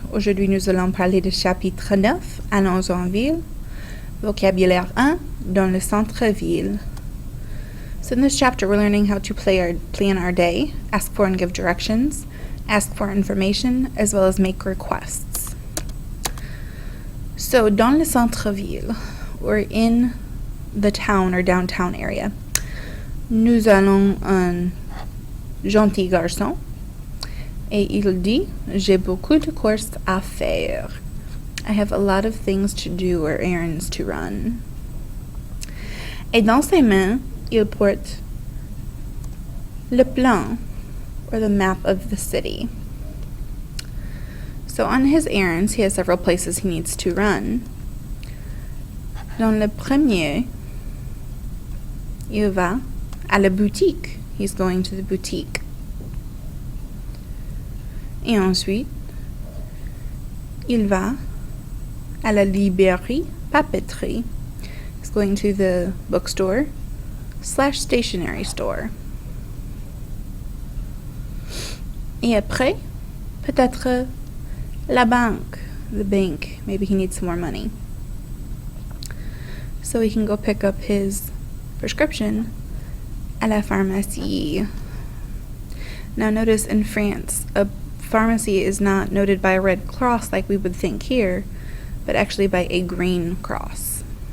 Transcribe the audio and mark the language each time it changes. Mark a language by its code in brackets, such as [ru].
[fr] Aujourd'hui, nous allons parler du chapitre 9, Allons en ville. Vocabulaire 1, dans le centre-ville. [en] So in this chapter, we're learning how to plan our day, ask for and give directions, ask for information, as well as make requests. So, [fr] dans le centre-ville, [en] we're in the town or downtown area. [fr] Nous allons un gentil garçon. Et il dit, j'ai beaucoup de courses à faire. [en] I have a lot of things to do or errands to run. [fr] Et dans ses mains, il porte le plan, [en] or the map of the city. So on his errands, he has several places he needs to run. [fr] Dans le premier, il va à la boutique. [en] He's going to the boutique. [fr] Et ensuite, il va à la librairie papeterie. [en] He's going to the bookstore / stationery store. [fr] Et après, peut-être la banque, [en] the bank. Maybe he needs some more money. So he can go pick up his prescription [fr] à la pharmacie. [en] Now notice in France, a pharmacy is not noted by a red cross like we would think here, but actually by a green cross.